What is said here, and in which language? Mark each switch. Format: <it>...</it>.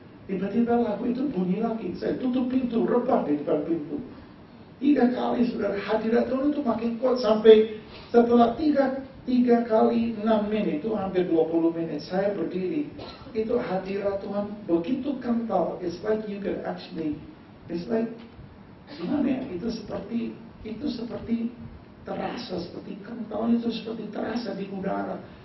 <id>Tiba-tiba lagu itu bunyi lagi. Saya tutup pintu, rebah di depan pintu. 3 kali, saudara, hadirat Tuhan itu makin kuat sampai setelah 3 kali 6 menit, itu hampir 20 menit, saya berdiri. Itu hadirat Tuhan begitu kental.</id> <en>It's like you can actually, it's like,</en> <id>gimana ya? Itu seperti terasa, seperti kental, itu seperti terasa di udara.</id>